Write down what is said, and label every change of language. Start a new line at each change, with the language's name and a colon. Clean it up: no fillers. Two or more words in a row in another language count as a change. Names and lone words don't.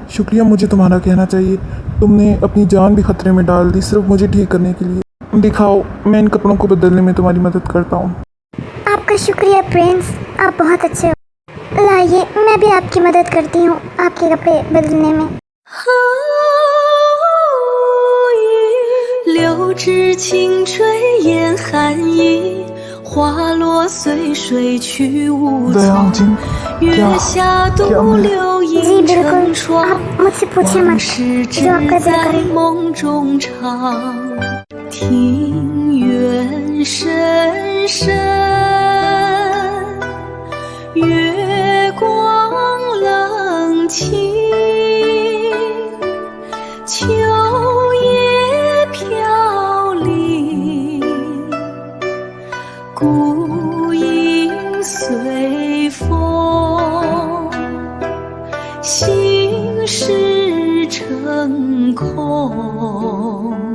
Hindi: शुक्रिया मुझे तुम्हारा कहना चाहिए। तुमने अपनी जान भी खतरे में डाल दी सिर्फ मुझे ठीक करने के लिए। दिखाओ, मैं इन कपड़ों को बदलने में तुम्हारी मदद करता हूँ। आपका शुक्रिया प्रिंस, आप बहुत अच्छे हो। लाइए, मैं भी आपकी मदद करती हूँ आपके कपड़े बदलने में।
Chinese: 柳枝轻吹严寒意，花落随水去无 दयांग 踪。
Hindi: जिम,
Chinese: 月下独留
Hindi: जी
Chinese: 影
Hindi: बिल्कुल,
Chinese: 成霜，
Hindi: आप मुझसे पूछे
Chinese: 往
Hindi: मत,
Chinese: 事只
Hindi: जो आपका दिल
Chinese: 在
Hindi: करे।
Chinese: 梦中唱。庭院深深，月光冷清，秋叶飘零，孤影随风，心事成空。